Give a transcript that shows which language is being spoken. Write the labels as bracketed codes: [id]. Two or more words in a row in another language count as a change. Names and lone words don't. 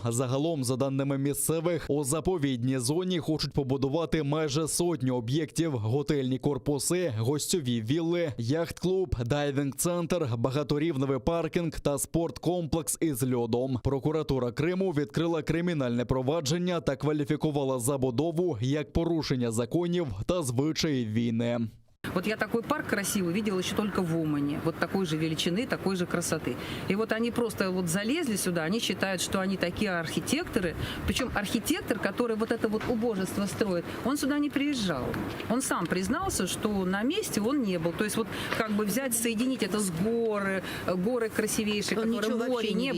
[uk] Загалом, за даними місцевих, у заповідній зоні хочуть побудувати майже сотню об'єктів: готельні корпуси, гостьові вілли, яхт-клуб, дайвінг-центр, багаторівневий паркінг та спорткомплекс із льодом. Прокуратура Криму відкрила кримінальне провадження та кваліфікувала забудову як порушення законів та звичаїв війни. [ru] Вот я такой парк красивый видела еще только в Умане. Вот такой же величины, такой же красоты. И вот они просто вот залезли сюда, они считают, что они такие архитекторы. Причем архитектор, который вот это вот убожество строит, он сюда не приезжал. Он сам признался, что на месте он не был. То есть вот как бы взять, соединить это с горы красивейшие, которые море, небо.